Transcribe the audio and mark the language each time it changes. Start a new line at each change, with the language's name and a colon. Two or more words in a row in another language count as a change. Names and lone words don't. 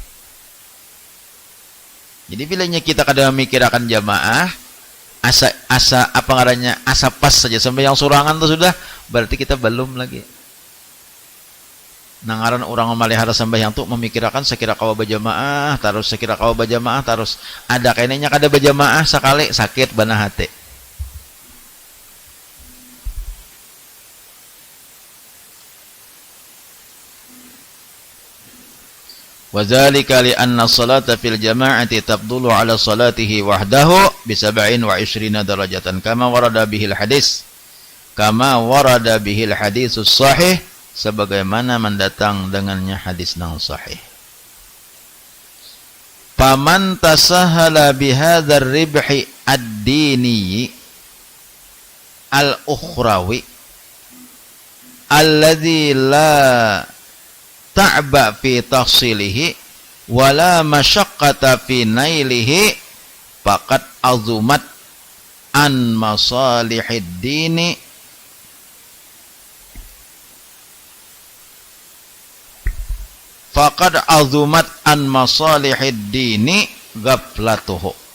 Banjar: Jadi bilanya kita kadang memikirkan jamaah asa apa ngarannya asa pas saja sembahyang sorangan tuh sudah berarti kita belum lagi. Nangaran orang memelihara sembahyang tuh memikirkan sekira kawa berjamaah terus sekira kawa berjamaah terus ada kayaknya kada berjamaah sekali sakit bana hati.
Arabic: وذلك لأن الصلاة في الجماعة تفضل على صلاته وحده ب27 درجة كما ورد به الحديث الصحيح
Banjar: sebagaimana mendatang dengannya hadis yang sahih.
Arabic: فمن تساهل بهذا الربح الديني الأخروي الذي لا تعب في تحصيله ولا مشقة في نيله فقد عظمت عن مصالح الدين غفلته.